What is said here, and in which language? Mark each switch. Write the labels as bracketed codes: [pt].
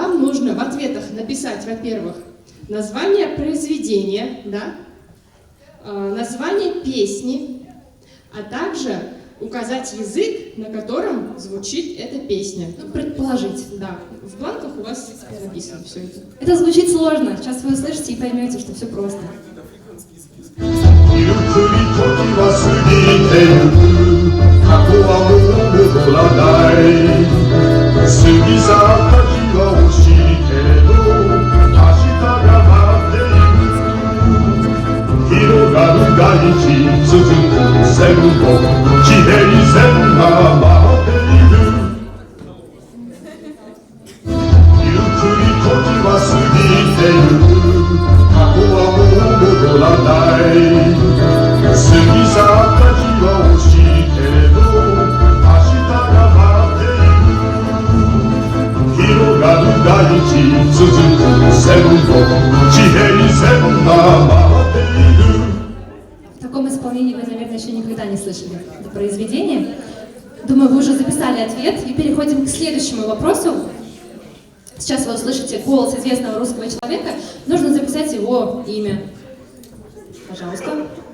[ru] Вам нужно в ответах написать, во-первых, название произведения, да, название песни, а также указать язык, на котором звучит эта песня. Ну, предположить. Да, в бланках у вас написано все это. Это звучит сложно. Сейчас вы услышите и поймете, что все просто. [ja] ゆっくり時は過ぎてゆく過去はもう戻らない過ぎ去った日は惜しいけれど明日が待っている広がる大地続く線路地平線が待っているゆっくり時は過ぎてゆく過去はもう戻らない過ぎ去った日は惜しいけれど明日が待っている広がる大地続く線路地平線が待っている [ru] В таком исполнении вы, наверное, еще никогда не слышали это произведение. Думаю, вы уже записали ответ и переходим к следующему вопросу. Сейчас вы услышите голос известного русского человека. Нужно записать его имя. Пожалуйста.